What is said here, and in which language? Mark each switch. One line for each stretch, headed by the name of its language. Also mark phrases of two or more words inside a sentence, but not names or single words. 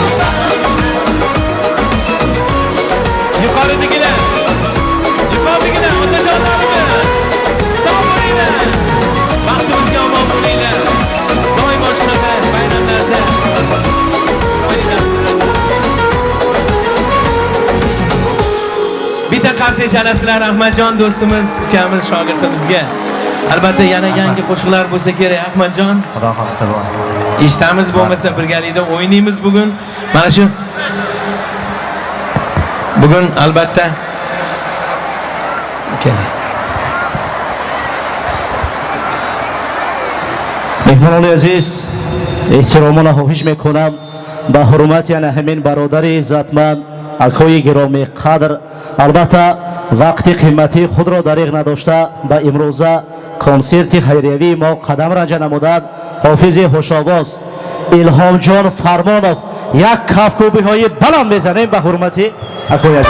Uzbek: yuqoridagilar otajonlarimiz sog' bo'linglar, baxtimizga omon bo'linglar, doimo shunaqa bayramlarda bitta qarsak chalasizlar Ahmadjon do'stimiz, ukamiz, shogirdimizga. Albatta yana yangi qo'shiqlar bo'lsa kerak Ahmadjon. Xudo xolisa bor. Eshitamiz, bo'lmasa birgalikda o'ynaymiz bugun. Mana shu bugun albatta keling.
Tajik: مهمانان عزیز احترامانا خواهش میکنم به حرمت یعنی همین برادر عزتمند اکای گرامی قدر البته وقت قیمتی خود را دریغ نداشته به امروزه کنسرت خیریوی ما قدم رنج نمودند حافظ هوش‌آواز الهام جان فرمانов یک کفکوبی های بلند میزنیم به حرمت اکای عزیز.